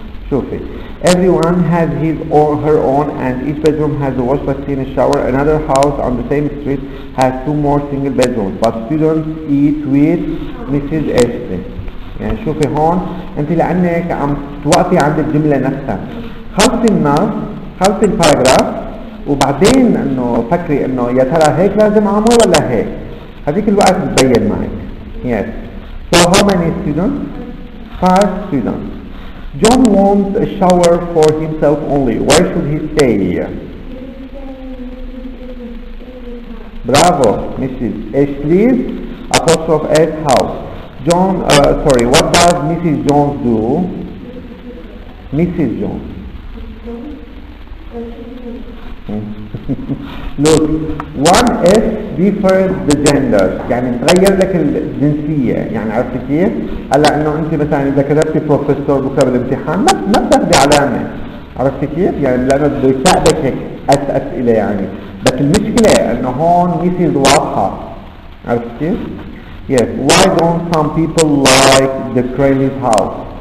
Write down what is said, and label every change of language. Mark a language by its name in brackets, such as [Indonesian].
[Arabic] شوفي [English] everyone has his or her own and each bedroom has a wash basin, a shower. Another house on the same street has 2 more single bedrooms, but students eat with Mrs. Ashley. [Arabic] يعني شوفي هون انت لانك عم توقفي عند الجملة نفسها، خلصي النص، خلصي الباراجراف، وبعدين انه فكري انه يا ترى هيك لازم اعمل ولا هيك، هذيك الوقت بتبين معك. [English] Yes. So how many students? 5 students. John wants a shower for himself only. Where should he stay? Bravo, Mrs. Ashley's apostrophe S house. John, sorry, what does Mrs. Jones do? Mrs. Jones. Look, one S differs the gender، [Arabic] يعني تغير لك الجنسية، يعني عرفتي كيف؟ هلا انه انت مثلا اذا كتبتي بروفيسور بكره بالامتحان ما بتاخذي علامة، عرفتي كيف؟ يعني لانه بده يساعدك هيك اسئلة يعني، بس المشكلة انه هون ميسيز واضحة، عرفتي كيف؟ [English] Yes. Why don't some people like the Cranley's house?